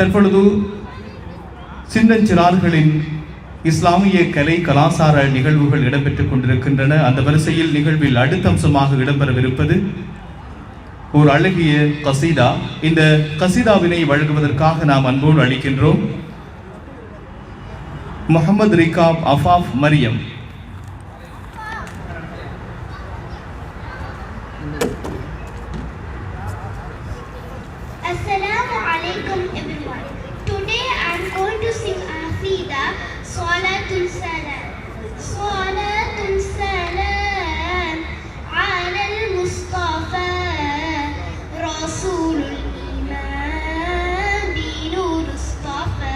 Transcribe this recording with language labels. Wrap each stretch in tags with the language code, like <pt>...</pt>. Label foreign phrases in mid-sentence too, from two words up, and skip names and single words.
<ta>தற்பொழுது சின்னஞ்சிறார்களின் இஸ்லாமிய கலை கலாசார நிகழ்வுகள் இடம்பெற்றுக் கொண்டிருக்கின்றன. அந்த வரிசையில் நிகழ்வில் அடுத்த அம்சமாக இடம்பெறவிருப்பது ஒரு அழகிய கசீதா. இந்த கசீதாவினை வழங்குவதற்காக நாம் அன்போடு அளிக்கின்றோம் முகமது ரிகாப் அஃபாஃப் மரியம்.</ta> <ar>السلام عليكم</ar> <en>everyone. Today I am going to sing Afida Salatul Salam.</en> <ar>صلاة السلام على المصطفى رسول الإيمان بنور مصطفى.</ar>